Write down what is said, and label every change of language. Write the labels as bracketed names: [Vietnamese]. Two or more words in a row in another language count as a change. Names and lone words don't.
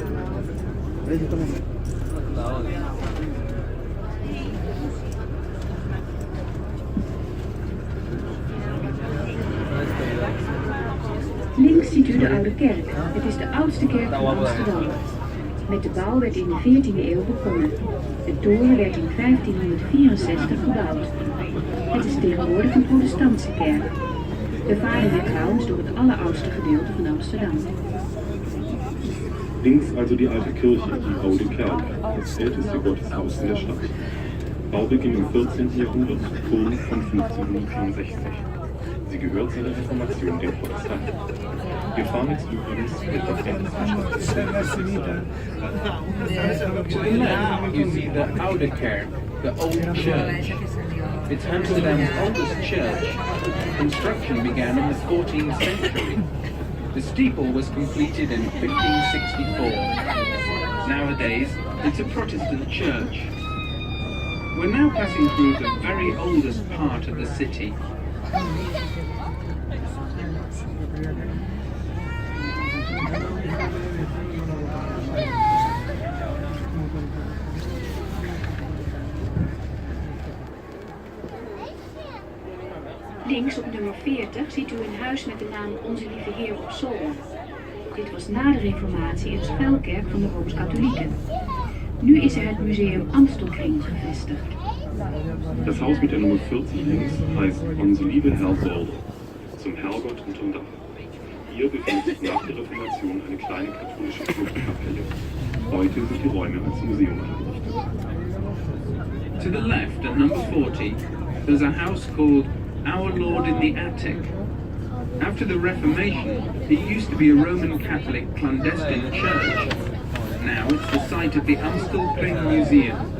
[Malay] Ada sarung tangan tak? [Dutch] Links ziet u de Oude Kerk. Het is de oudste kerk van Amsterdam. Met de bouw werd in de 14e eeuw begonnen. De toren werd in 1564 gebouwd. Het is tegenwoordig een protestantse kerk. We varen hier trouwens door het alleroudste gedeelte van Amsterdam. [German] Links also die alte Kirche, die Oude Kerk, das älteste Gotteshaus in der Stadt. Baubeginn im 14. Jahrhundert, Turm von 1564. Sie gehört seit der Reformation den Protestanten. Wir fahren jetzt übrigens etwas rechts. [English] To the left, you see the Oude Kerk, the old church. It's Amsterdam's oldest church. Construction began in the 14th century. The steeple was completed in 1564. Nowadays, it's a Protestant church. We're now passing through the very oldest part of the city. [Dutch] Links op nummer 40 ziet u een huis met de naam Onze Lieve Heer op zolder. Dit was na de Reformatie een schuilkerk van de Rooms-Katholieken. Nu is er het museum Amstelkring gevestigd. [German] Das Haus mit der Nummer 40 links heißt Onze Lieve Herr Zolder, zum Herrgott unterm Dach. Hier befindet sich nach der Reformation eine kleine katholische Klosterkapelle. Heute sind die Räume als Museum eingerichtet. [English] To the left, at number 40, there's a house called Our Lord in the Attic. After the Reformation, it used to be a Roman Catholic clandestine church. Now it's the site of the Amstelkring Museum.